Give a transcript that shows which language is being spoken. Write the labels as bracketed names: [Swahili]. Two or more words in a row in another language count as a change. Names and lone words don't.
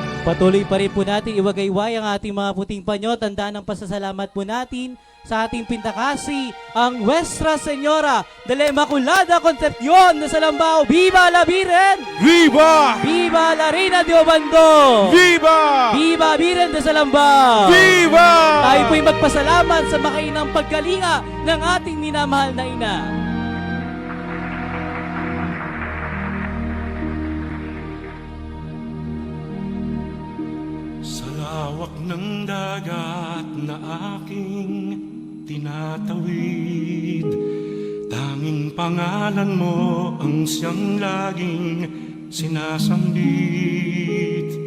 [Filipino] Patuloy pa rin po natin iwagayway ang ating mga puting panyo. Tandaan ng pasasalamat po natin sa ating pintakasi, ang Nuestra Señora de la Inmaculada Concepcion de Salambao. [Spanish] Viva la Virgen! Viva! Viva la Reina de Obando! Viva! Viva Virgen de Salambao! Viva! [Filipino] Tayo po'y magpasalamat sa makainang pagkalinga ng ating minamahal na ina. Sa lawak ng dagat na aking tinatawid, tanging pangalan mo ang siyang laging sinasambit.